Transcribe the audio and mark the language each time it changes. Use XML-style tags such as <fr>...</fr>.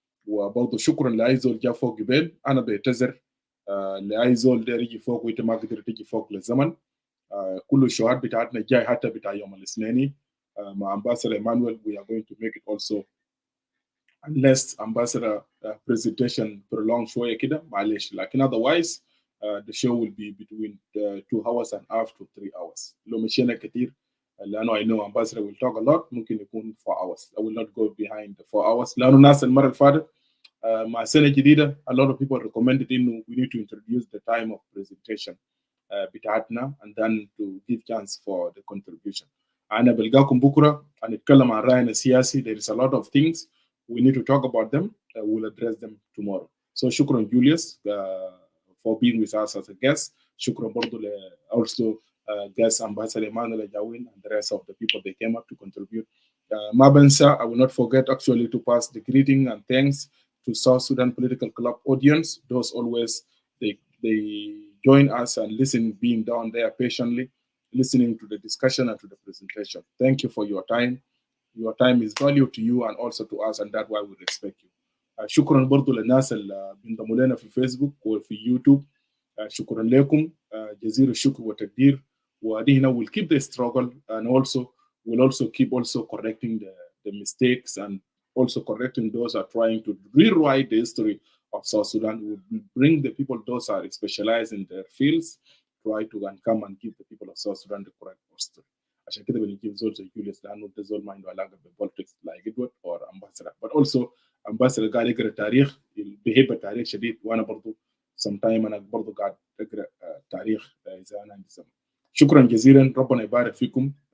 <ar>وبرضه شكرا لأيزول جا فوق جبال. أنا بعتذر لأي زول ده يجي فوق وإنت ما قدرت تيجي فوق للزمن. كل الشهاد بتاعتنا جاي حتى بتاع يوم الاثنين مع Ambassador Emmanuel.</ar> <en>We are going to make it also unless Ambassador presentation prolonged</en> <ar>شوية كده معلش.</ar> <en>لكن otherwise the show will be between 2 hours and a half to 3 hours.</en> <ar>لو مشينا كتير لأنه</ar> <en>I know Ambassador will talk a lot</en> <ar>ممكن يكون</ar> <en>4 hours. I will not go behind the 4 hours</en> <ar>لأنه الناس المرة اللي فاتت مع سنة جديدة</ar> <en>a lot of people recommended إنه we need to introduce the time of presentation بتاعتنا and then to give chance for the contribution.</en> <ar>أنا بلقاكم بكرة هنتكلم عن رأينا السياسي.</ar> <en>There is a lot of things we need to talk about them. We'll address them tomorrow. So شكرا Julius for being with us as a guest.</en> <ar>شكرا برضو</ar> <en>also guest Ambassador Emmanuel Jawin and the rest of the people they came up to contribute.</en> <ar>ما بنسى</ar> <en>I will not forget actually to pass the greeting and thanks to South Sudan Political Club audience. Those always they join us and listen, being down there patiently, listening to the discussion and to the presentation. Thank you for your time. Your time is valued to you and also to us, and that's why we respect you.</en> <ar>شكرا برضو للناس اللي بينضموا لنا في فيسبوك وفي يوتيوب. شكرا لكم جزيل الشكر والتقدير. ودي هنا</ar> <en>we'll keep the struggle, and also we'll also keep also correcting the mistakes and also correcting those who are trying to rewrite the history of South Sudan. We'll bring the people those are specialized in their fields, try to and come and give the people of South Sudan the correct story.</en> <ar>عشان كده بنجيب زول زي جوليوس لانه ده زول ما عنده علاقه بالبوليتكس</ar> <en>like Edward or ambassador, but also ambassador</en> <ar>قاعد يقرا تاريخ بيحب التاريخ شديد، وانا برضو sometime انا برضو قاعد اقرا تاريخ اذا انا عندي زمن. شكرا جزيلا، ربنا يبارك فيكم.</ar>